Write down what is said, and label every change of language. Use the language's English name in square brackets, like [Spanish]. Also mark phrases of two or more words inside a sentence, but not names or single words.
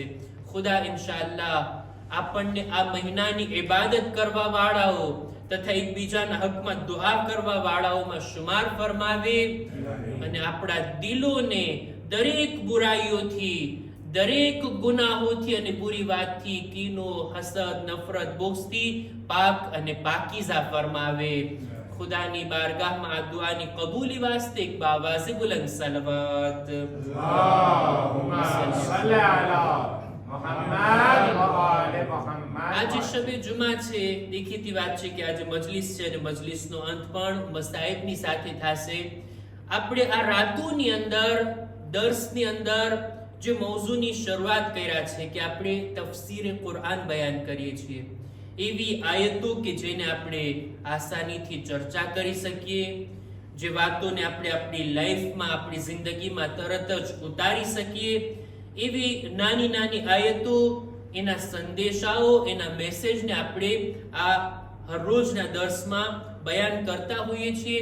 [Gujarati] ખુદા ઇન્શાઅલ્લાહ આપણને આ મહિનાની ઇબાદત કરવા વાળાઓ તથા એકબીજાના હકમાં દુઆ કરવા વાળાઓમાં શુમાર ફરમાવે અને આપણા દિલોને દરેક બુરાઈઓથી, દરેક ગુનાહોથી અને બુરી વાતથી, કીનો, હસદ, નફરત, બુગ્ઝથી પાક અને પાકીઝા ફરમાવે. ખુદાની બારગાહમાં આ દુઆની કબૂલી વાસ્તે એક બાવાઝે બુલંદ સલવાત. [Arabic] اللهم صل على محمد و آل محمد. [Gujarati] આજે શબે જુમા છે. દેખીતી વાત છે કે આજે મજલિસ છે અને મજલિસનો અંત પણ મસાઈબની સાથે થશે. આપણે આ રાતોની અંદર, દર્સની અંદર જે મૌઝૂની શરૂઆત કર્યા છે કે આપણે તફસીરે કુરાન બયાન કરીએ છીએ, એવી આયતો કે જેને આપણે આસાનીથી ચર્ચા કરી શકીએ, જે વાતોને આપણે આપણી લાઈફમાં, આપણી જિંદગીમાં તરત જ ઉતારી શકીએ, એવી નાની નાની આયતો, એના સંદેશાઓ, એના મેસેજને આપણે આ હરરોજના દર્શમાં બયાન કરતા હોઈએ છીએ.